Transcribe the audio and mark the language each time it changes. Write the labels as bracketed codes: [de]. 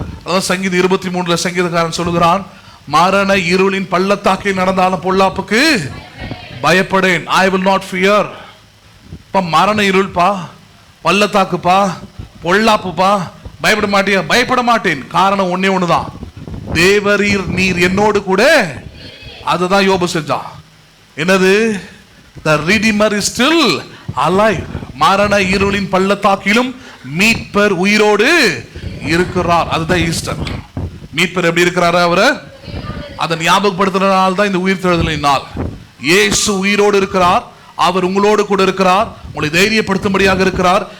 [ta] அதான் சங்கீதம் 23 சங்கீதக்காரன் சொல்லுகிறான், மரண இருளின் பள்ளத்தாக்கில் நடந்தாலும் பொல்லாப்புக்கு பயப்படேன். [en] I will not fear. [ta] மரண இருள்பா, பள்ளத்தாக்குப்பா, பொல்லாப்புப்பா, பயப்பட மாட்டியா? பயப்பட மாட்டேன். காரணம் ஒன்னே ஒண்ணுதான், தேவரீர் நீர் என்னோடு கூட. அதுதான் யோபு செஞ்சான். என்னது? [en] The Redeemer is still alive. [ta] மரண இருளின் பள்ளத்தாக்கிலும் மீட்பர் உயிரோடு இருக்கிறார். அதுதான் ஈஸ்டர். மீட்பர் எப்படி இருக்கிறாரு? அவரை அதை ஞாபகப்படுத்துறதுனால தான் இந்த உயிர் தெழுதலின் நாள். இயேசு உயிரோடு இருக்கிறார், அவர் உங்களோடு கூட இருக்கிறார், உங்களை தைரியப்படுத்தும்படியாக இருக்கிறார்.